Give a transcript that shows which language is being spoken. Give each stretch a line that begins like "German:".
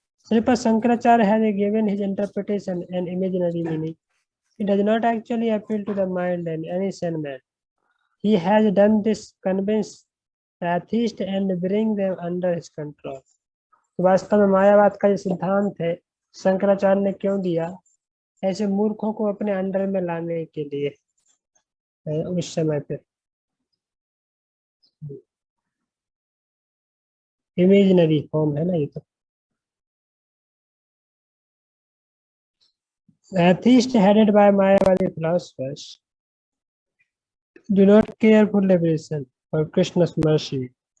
English: Sripad Shankaracharya has given his interpretation an imaginary meaning. It does not actually appeal to the mind and any sane man. He has done this convince the atheist and bring them under his control.
Hindi: वास्तव में मायावाद का जो सिद्धांत है शंकराचार्य ने क्यों दिया? ऐसे मूर्खों को अपने अंडर में लाने के लिए उस समय पे इमेजिनरी फॉर्म है ना ये तो।
English: Atheists headed by Mayavadi philosophers do not care for liberation or Krishna's mercy.